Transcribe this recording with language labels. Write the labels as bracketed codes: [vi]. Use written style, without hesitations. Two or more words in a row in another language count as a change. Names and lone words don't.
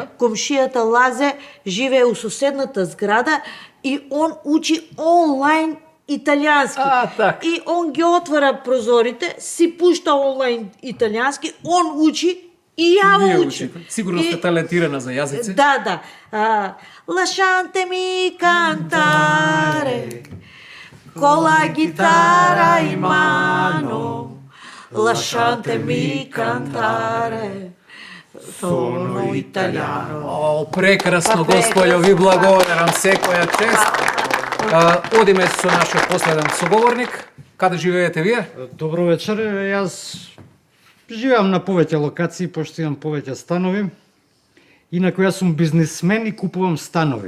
[mk] комшијата Лазе живее у соседната зграда и он учи онлайн италијански. така. И он ги отвара прозорите, си пушта онлайн италијански, он учи и ја Вие учи. учите. Сигурно И- сте талентирана за јазици. Да, да. [it] Lasciate mi cantare con la chitarra in mano. Lasciatemi cantare. Sono italiano. [mk] О, прекрасно, Па, прекрасно. господјо, ви благодарам, секоја чест. Одиме со нашиот последен соговорник. Каде живеете вие? Добро вечер, јас живеам на повеќе локации, пошто имам повеќе станови. Инаку јас сум бизнисмен и купувам станови.